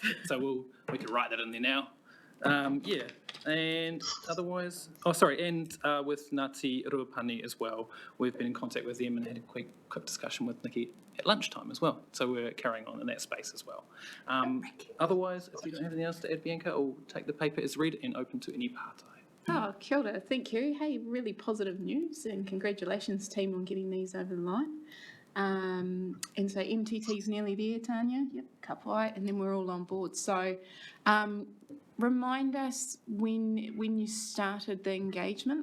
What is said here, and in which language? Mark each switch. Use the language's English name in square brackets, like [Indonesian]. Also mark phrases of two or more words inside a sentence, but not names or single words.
[English] So we could write that in there now. Yeah, and otherwise, with Ngāti Ruapani as well. We've been in contact with them and had a quick discussion with Nikki at lunchtime as well. So we're carrying on in that space as well. Otherwise, if you don't have anything else to add, Bianca, I'll take the paper as read and open to any partai. [Māori] Oh, kia ora. [English] Thank you. Hey, really positive news and congratulations team on getting these over the line. And so MTT's nearly there, Tanya. Yep, kapai, and then we're all on board. So remind us when you started the engagement.